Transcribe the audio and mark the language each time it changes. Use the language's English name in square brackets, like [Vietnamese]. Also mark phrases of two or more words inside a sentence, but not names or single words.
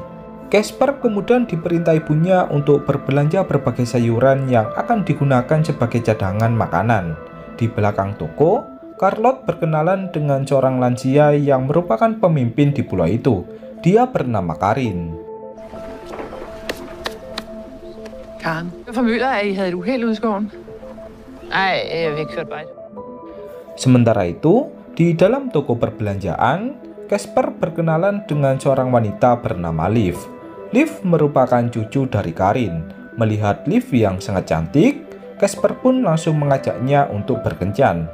[Indonesian] Casper kemudian diperintah ibunya untuk berbelanja berbagai sayuran yang akan digunakan sebagai cadangan makanan. Di belakang toko, Charlotte berkenalan dengan seorang lansia yang merupakan pemimpin di pulau itu. Dia bernama Karin. [Danish] Karen, jeg formøder, at I havde et uheld ude i skoven. Nej, jeg har ikke hørt bare. [Indonesian] Sementara itu, di dalam toko perbelanjaan, Casper berkenalan dengan seorang wanita bernama Liv. Liv merupakan cucu dari Karin. Melihat Liv yang sangat cantik, Casper pun langsung mengajaknya untuk berkencan.